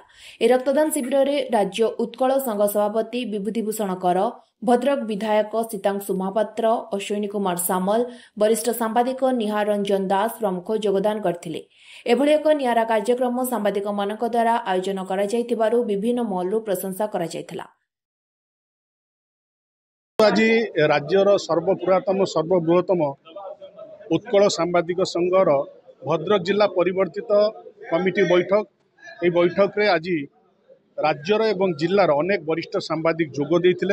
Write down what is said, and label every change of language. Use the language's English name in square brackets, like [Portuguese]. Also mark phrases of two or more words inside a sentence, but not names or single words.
[Odia] ଏହି ରକ୍ତଦାନ ଶିବିରରେ ରାଜ୍ୟ ଉତ୍କଳ ସଂଘ ସଭାପତି ବିଭୂତିଭୂଷଣ କର, ଭଦ୍ରକ ବିଧାୟକ ସୀତାଂଶୁ ମହାପାତ୍ର, ଅଶ୍ୱିନୀ କୁମାର ସାମଲ, ବରିଷ୍ଠ ସାମ୍ବାଦିକ ନିହାର ରଞ୍ଜନ ଦାସ ପ୍ରମୁଖ ଯୋଗଦାନ କରିଥିଲେ। ଏଭଳି ଏକ ନିଆରା କାର୍ଯ୍ୟକ୍ରମ ସାମ୍ବାଦିକମାନଙ୍କ ଦ୍ୱାରା ଆୟୋଜନ କରାଯାଇଥିବାରୁ ବିଭିନ୍ନ ମହଲରୁ ପ୍ରଶଂସା କରାଯାଇଥିଲା। ଆଜି ରାଜ୍ୟର ସର୍ବପୁରାତନ ସର୍ବବୃହତ୍ତମ ଉତ୍କଳ ସାମ୍ବାଦିକ ସଂଘର ଭଦ୍ରକ ଜିଲ୍ଲା ପରିବର୍ତ୍ତିତ କମିଟି ବୈଠକ ଏ ବୈଠକ ରେ ଆଜି ରାଜ୍ୟର ଏବଂ ଜିଲ୍ଲାର ଅନେକ ବରିଷ୍ଠ ସାମ୍ବାଦିକ ଯୋଗ ଦେଇଥିଲେ।